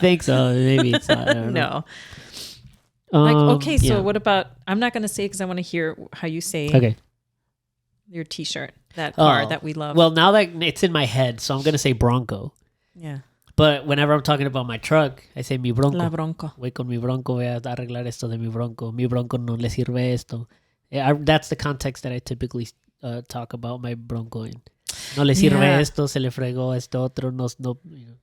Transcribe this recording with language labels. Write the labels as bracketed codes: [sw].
[en] think so. Maybe it's not. I don't know. no. Like, okay, so Yeah. what about, I'm not going to say because I want to hear how you say Okay. your t-shirt, that car Oh. that we love. Well, now that it's in my head, so I'm gonna say Bronco. yeah. But whenever I'm talking about my truck, I say [es] mi Bronco. La Bronco. Voy con mi Bronco, voy a arreglar esto de mi Bronco. Mi Bronco no le sirve esto. [en] Yeah, that's the context that I typically talk about my Bronco in. [es] No le sirve [en] Yeah. [es] esto, se le fregó esto otro, no, [en] you know.